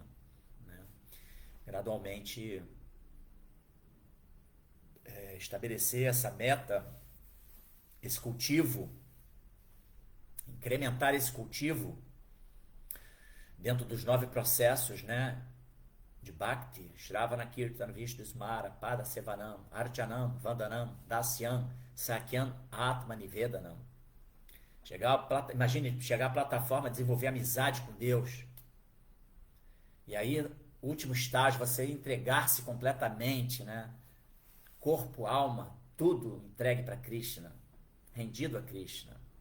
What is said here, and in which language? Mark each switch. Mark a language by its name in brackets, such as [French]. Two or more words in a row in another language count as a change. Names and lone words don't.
[Portuguese] Né? Gradualmente estabelecer essa meta, esse cultivo, incrementar esse cultivo dentro dos 9 processos, né, de [Sanskrit] Bhakti, Shravana, Kirtan, Vishnu, Smara, Pada, Sevanam, Archanam, Vandanam, Dasyam, Sakyam, Atma, Nivedanam. [Portuguese] Imagine chegar à plataforma, desenvolver amizade com Deus. E aí, último estágio, você entregar-se completamente, né? Corpo, alma, tudo entregue para Krishna, rendido a Krishna.